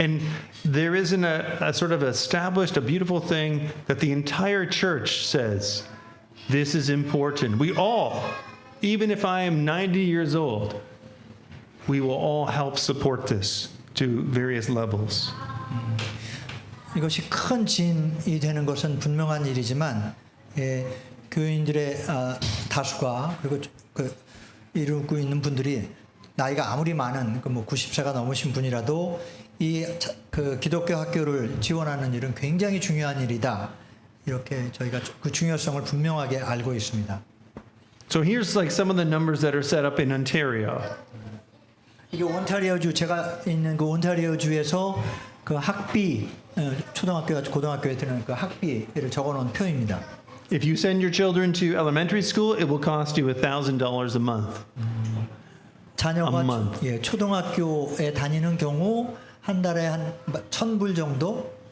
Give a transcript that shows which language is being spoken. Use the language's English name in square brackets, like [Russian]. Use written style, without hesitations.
[English] And there isn't a sort of established, a beautiful thing that the entire church says, this is important. We all, even if I am 90 years old, we will all help support this to various levels. [Korean] 이것이 큰 진이 되는 것은 분명한 일이지만 예, 교인들의 다수가 그리고 이루고 있는 분들이 나이가 아무리 많은 뭐 90세가 넘으신 분이라도 그 기독교 학교를 지원하는 일은 굉장히 중요한 일이다. 이렇게 저희가 그 중요성을 분명하게 알고 있습니다. [English] So here's like some of the numbers that are set up in Ontario. [Korean] 이게 온타리오주 제가 있는 그 온타리오주에서 그 학비 초등학교와 고등학교에 드는 그 학비를 적어놓은 표입니다. [English] If you send your children to elementary school, it will cost you $1,000 a month. [Korean] 자녀가 초등학교에 다니는 경우 한 달에 한 1,000불 정도.